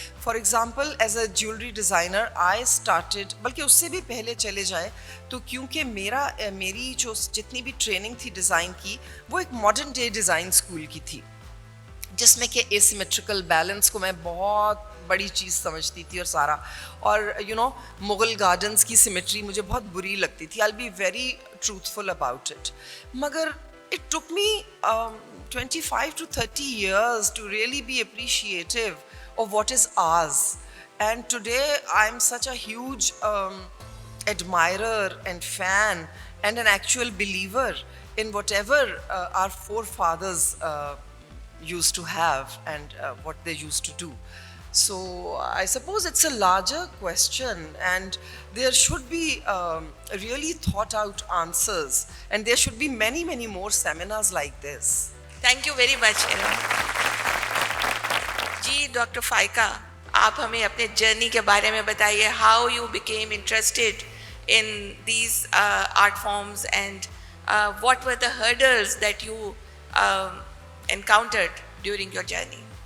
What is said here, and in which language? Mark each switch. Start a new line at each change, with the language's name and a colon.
English: for example is a jewellery designer I started,
Urdu: بلکہ اس سے بھی پہلے چلے جائیں تو کیونکہ میری جو جتنی بھی ٹریننگ تھی ڈیزائن کی وہ ایک ماڈرن ڈے ڈیزائن اسکول کی تھی, جس میں کہ ایسیمیٹریکل بیلنس کو میں بہت بڑی چیز سمجھتی تھی, اور سارا, اور مغل گارڈنس کی سیمیٹری مجھے بہت بری لگتی تھی.
English: I be very truthful about it.
Urdu: مگر
English: it took me 25 to 30 years to really be appreciative of what is ours. And today I'm such a huge admirer and fan and an actual believer in whatever our forefathers used to have and what they used to do. So I suppose it's a larger question, and there should be really thought out answers, and there should be many, many more seminars like this. Thank you very much,
Urdu: جی doctor فائقہ, آپ ہمیں اپنے journey کے بارے میں بتائیے.
English: How you became interested in these art forms, and what were the hurdles that you encountered during your journey.